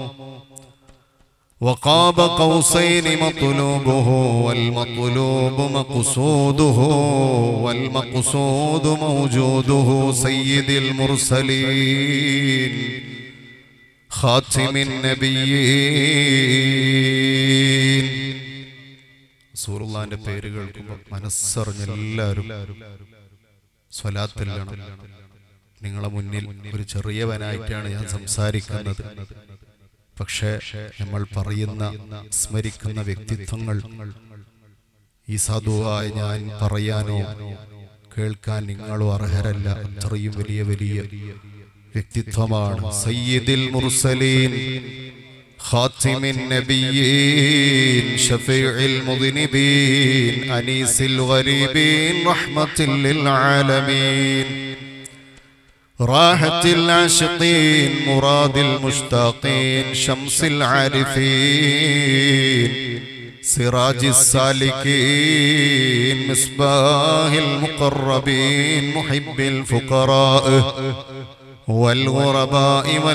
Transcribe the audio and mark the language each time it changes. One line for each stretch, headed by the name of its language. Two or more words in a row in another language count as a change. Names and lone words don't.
Arabic: وقاب قوسين مطلوبه والمطلوب مقصوده والمقصود موجوده سيد المرسلين خاتم النبيين
Malayalam: റസൂലുള്ളാഹിന്റെ പേര് കേൾക്കുമ്പോൾ മനസ്സറിഞ്ഞ എല്ലാവരും സ്വലാത്തിലാണ്. നിങ്ങളെ മുന്നിൽ ഒരു ചെറിയവനായിട്ടാണ് ഞാൻ സംസാരിക്കുന്നത്. പക്ഷേ നമ്മൾ പറയുന്ന സ്മരിക്കുന്ന വ്യക്തിത്വങ്ങൾ ഈ സാധുവായ ഞാൻ പറയാനോ കേൾക്കാൻ നിങ്ങളും അർഹരല്ല. അത്രയും വലിയ വലിയ വ്യക്തിത്വമാണ്.
Arabic: سيد المرسلين خاتم النبيين شفيع المذنبين أنيس الغريبين رحمة للعالمين راحة العاشقين مراد المشتاقين شمس العارفين سراج السالكين مصباح المقربين محب الفقراء والغرباء